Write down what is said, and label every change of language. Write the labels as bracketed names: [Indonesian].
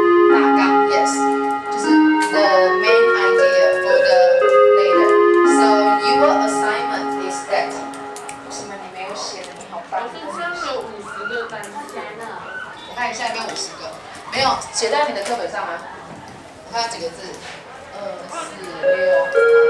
[English] 大纲 yes， 就是 the main idea for the later. So your assignment is that. [Chinese] 为什么你没有写的？你好棒！老师这样有50个单词呢。我看一下有没有50个，没有写在你的课本上吗？它有几个字？2、4、6、